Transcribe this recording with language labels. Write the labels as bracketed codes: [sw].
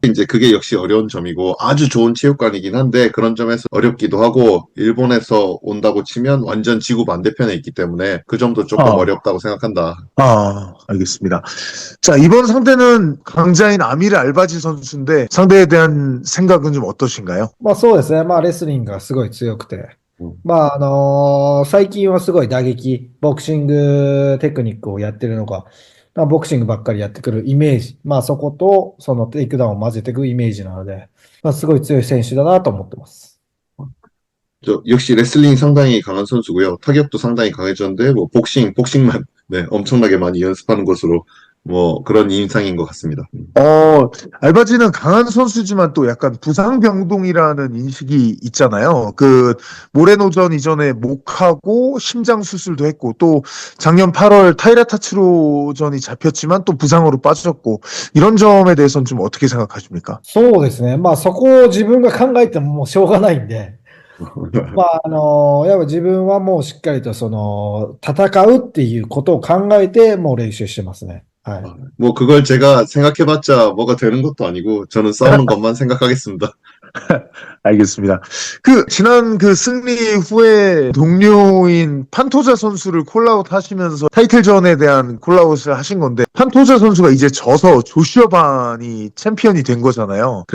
[ko] 이제 그게 역시 어려운 점이고 아주 좋은 체육관이긴 한데 그런 점에서 어렵기도 하고 일본에서 온다고 치면 완전 지구 반대편에 있기 때문에 그 점도 조금 어렵다고 생각한다. 알겠습니다. 자, 이번 상대는 강자인 아미르 알바지 선수인데 상대에 대한 생각은 좀 어떠신가요? [ja] まあそうですね。まあレスリングがすごい強くて。まあ最近はすごい打撃、ボクシングテクニックをやってるのが、まあボクシングばっかりやってくるイメージ。まあそことそのテイクダウンを混ぜていくイメージなので、まあすごい強い選手だなと思ってます。 [ko] 역시 레슬링 상당히 강한 선수고요. 타격도 상당히 강해졌는데 뭐 복싱만 네, 엄청나게 많이 연습하는 것으로 뭐 그런 인상인 것 같습니다. 알바지는 강한 선수지만 또 약간 부상병동이라는 인식이 있잖아요. 그 모레노전 이전에 목하고 심장 수술도 했고 또 작년 8월 타이라 타츠로전이 잡혔지만 또 부상으로 빠졌고 이런 점에 대해서는 좀 어떻게 생각하십니까? [ja] そうですね。まあそこを自分が考えてももうしょうがないんで。まあやっぱ自分はもうしっかりとその戦うっていうことを考えてもう練習してますね。はい。 [ko] 뭐 그걸 제가 생각해봤자 뭐가 되는 것도 아니고 저는 싸우는 것만 생각하겠습니다. 알겠습니다. 지난 승리 후에 동료인 판토자 선수를 콜아웃 하시면서 타이틀전에 대한 콜아웃을 하신 건데 판토자 선수가 이제 져서 조슈아 반이 챔피언이 된 거잖아요.